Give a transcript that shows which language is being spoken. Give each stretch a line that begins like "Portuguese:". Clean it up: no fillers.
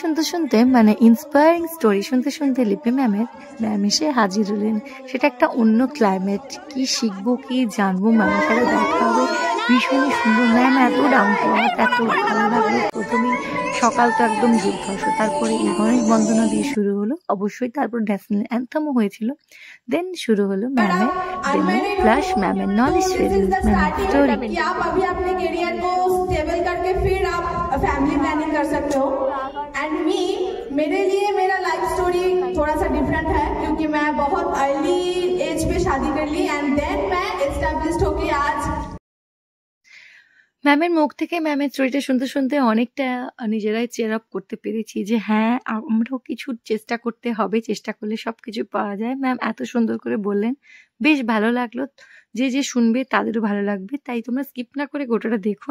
Bangla: শুনতে মানে inspiring story শুনতে লিপি ম্যাম এসে হাজির হলেন। সেটা একটা অন্য ক্লাইমেট। কি শিখবো, কি জানবো, ম্যামের সাথে দেখা হবে, ভীষণই সুন্দর। ম্যাম এত ডাউন টু আর্থ, এত ভালো লাগলো। প্রথমেই সকাল তো একদম দুর্ধর্ষ, তারপরে এই গণেশ বন্দনা দিয়ে শুরু হলো, অবশ্যই তারপর ন্যাশনাল অ্যান্থেমও হয়েছিল। দেন শুরু হলো ম্যামের ডেমো প্লাস ম্যামের নলেজ শেয়ারিং, ম্যামের স্টোরি।
Hindi: कि आप अभी अपने करियर को स्टेबल करके फिर आप फैमिली प्लानिंग कर सकते हो। एंड मेरे लिए मेरा लाइफ स्टोरी थोड़ा सा डिफरेंट है, क्योंकि मैं बहुत अर्ली एज पे शादी कर ली एंड देन मैं एस्टैब्लिश्ड होके आज।
Bangla: ম্যামের মুখ থেকে ম্যামের স্টোরিটা শুনতে শুনতে অনেকটা নিজেরাই চেয়ার আপ করতে পেরেছি যে হ্যাঁ, আমরাও কিছু চেষ্টা করতে হবে, চেষ্টা করলে সব কিছু পাওয়া যায়। ম্যাম এত সুন্দর করে বললেন, বেশ ভালো লাগলো। যে যে শুনবে তাদেরও ভালো লাগবে, তাই তোমরা স্কিপ না করে গোটাটা দেখো।